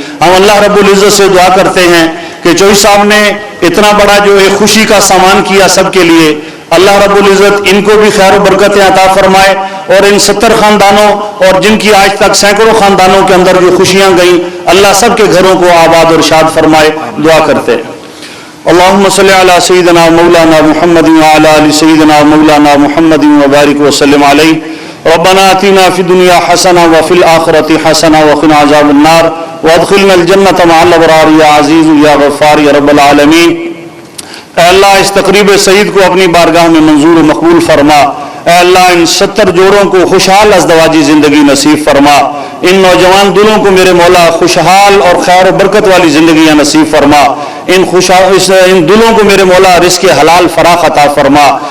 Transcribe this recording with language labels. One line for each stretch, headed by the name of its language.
Urdu: ہم اللہ رب العزت سے دعا کرتے ہیں کہ چوئی صاحب نے اتنا بڑا جو ایک خوشی کا سامان کیا سب کے لیے، اللہ رب العزت ان کو بھی خیر و برکتیں عطا فرمائے، اور ان 70 خاندانوں اور جن کی آج تک سینکڑوں خاندانوں کے اندر جو خوشیاں گئیں، اللہ سب کے گھروں کو آباد اور شاد فرمائے. دعا کرتے ہیں.
Arabic: اللهم صل على سيدنا مولانا محمد وعلى ال سيدنا مولانا محمد وبارك وسلم عليه. ربنا آتنا في الدنيا حسنة وفي الآخرة حسنة وقنا عذاب النار وادخلنا الجنة مع الأبرار يا عزيز يا غفار يا رب العالمين.
Urdu: اے اللہ اس تقریب سعید کو اپنی بارگاہ میں منظور و مقبول فرما. اے اللہ ان 70 جوڑوں کو خوشحال ازدواجی زندگی نصیب فرما. ان نوجوان دلوں کو میرے مولا خوشحال اور خیر و برکت والی زندگیاں نصیب فرما. ان دلوں کو میرے مولا رزق حلال فراخ عطا فرما.